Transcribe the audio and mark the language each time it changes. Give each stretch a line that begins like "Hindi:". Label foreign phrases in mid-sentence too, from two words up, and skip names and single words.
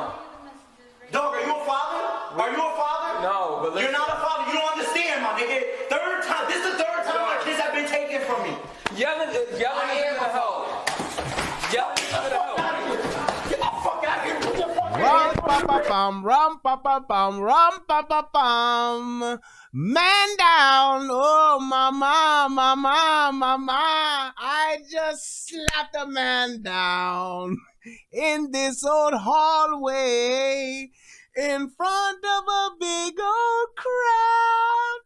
English: Dog, are you a father? Are you a father? No, but listen. You're not a father. You don't understand, my nigga. Third time. This is the third time my kids have been taken from me. Yelling isn't gonna help. Yelling isn't gonna help. Get the fuck out of here. Get the fuck out Rum of here. pa pa pam, rum pa pa pam, rum pa pa pam. Man down, oh mama, mama, mama. I just slapped a man down in this old hallway in front of a big old crowd.